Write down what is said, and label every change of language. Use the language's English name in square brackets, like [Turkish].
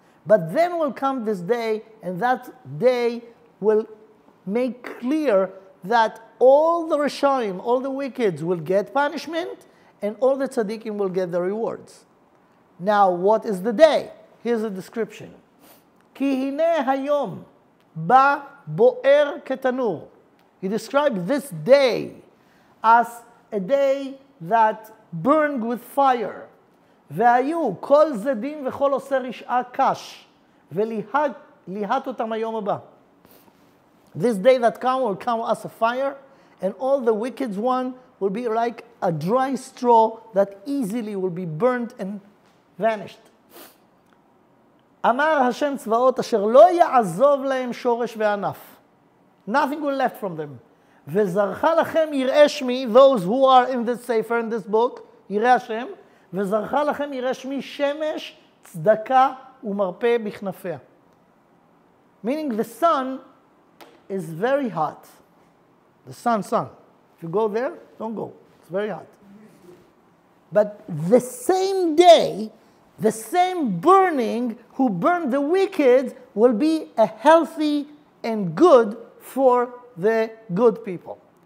[English] But then will come this day, and that day will make clear that all the Rishonim, all the wickeds will get punishment, and all the tzaddikim will get the rewards. Now, what is the day? Here's a description. [Hebrew] Ki hine hayom ba bo'er ketanur. [English] He described this day as a day that burned with fire. [Hebrew] והיו כל זדים וכל עושה רשעה קש, וליהט אותם היום הבא. [English] This day that come will come as a fire, and all the wicked one will be like a dry straw that easily will be burnt and vanished. [Hebrew] אמר השם צבאות אשר לא יעזוב להם שורש וענף. [English] Nothing will left from them. [Hebrew] וזרחה לכם יראי שמי, [English] those who are in this sefer, in this book, [Hebrew] יראי השם, וזרחה לכם יראי שמי שמש, צדקה ומרפא בכנפיה. [English] Meaning the sun is very hot. The sun. If you go there, don't go. It's very hot. But the same day, the same burning who burned the wicked will be a healthy and good for the good people.